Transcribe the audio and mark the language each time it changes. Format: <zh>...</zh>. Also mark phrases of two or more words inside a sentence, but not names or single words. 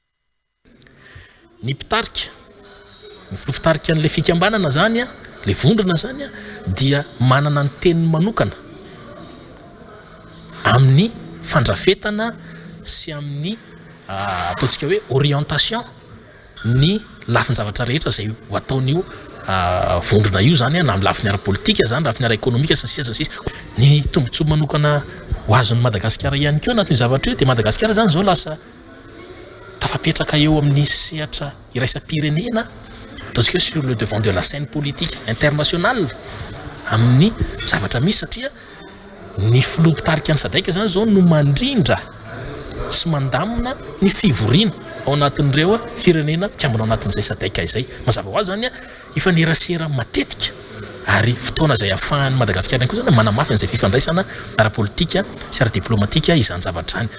<mg>Ny mpitarika, ny filoha mpitarika an'ilay fikambanana zany le vondrona zany dia manana ny teniny manokana amin'ny fandrafetana sy amin'ny ataontsika hoe orientation ny lafin-javatra rehetra izay ho ataon'io vondrona io zany na amin'ny lafiny ara-politika zany, lafiny ara-ekonomika sy ny sisa. Ny tombontsoa manokana ho azon'ny Madagasikara ihany koa anatin'ny zavatra io dia Madagasikara zany zao lasa tafapetraka eo amin'ny sehatra iraisam-pirenena ataontsika hoe</mg> <fr>sur le devant de la scène politique internationale</fr> <mg>amin'ny zavatra misy satria ny filoha mpitarika ny SADC zany zao no mandrindra sy mandamina ny fivoriana ao anatin'ireo firenena mpikambana ao anatin'izay SADC izay. Mazava ho azy zany ifanerasera matetika ary fotoana izay ahafahan'ny Madagasikara koa zany manamafy an'izay fifandraisana ara-politika sy ara-diplomatika izany zavatra zany.</mg>